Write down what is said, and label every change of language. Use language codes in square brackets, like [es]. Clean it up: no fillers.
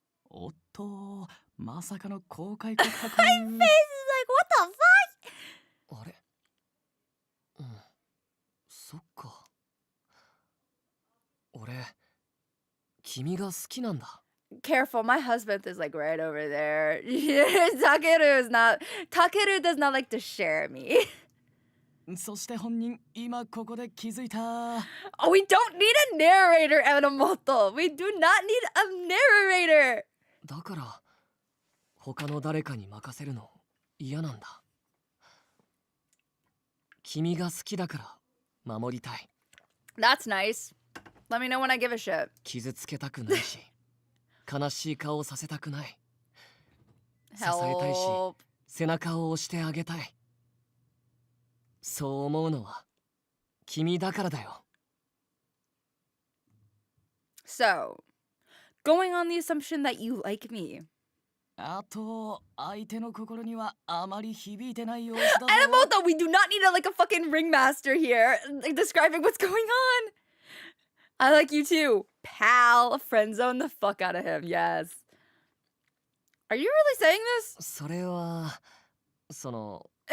[ja] おっと、まさかの公開告白。 [en] My face is like, what the fuck? [ja] あれそっか。俺君が好きなんだ。 [en] Careful, my husband is like right over there. Takeru does not like to share me. [ja] そして本人、今ここで気づいた。 [en] Oh, we don't need a narrator, Enomoto. We do not need a narrator. [ja] だから他の誰かに任せるの嫌なんだ。君が好きだから守りたい。 [en] That's nice. Let me know when I give a shit. [ja] 傷つけたくないし悲しい顔をさせたくない。支えたいし [en] Help. [ja] 背中を押してあげたい。そう思うのは君だからだよ。 [en] So, going on the assumption that you like me. [ja] あと、相手の心にはあまり響いてない様子だぞ。 [en] Enomoto, we do not need a fucking ringmaster here, like describing what's going on. I like you too, pal. Friend zone the fuck out of him. Yes. Are you really saying this? [ja] それはその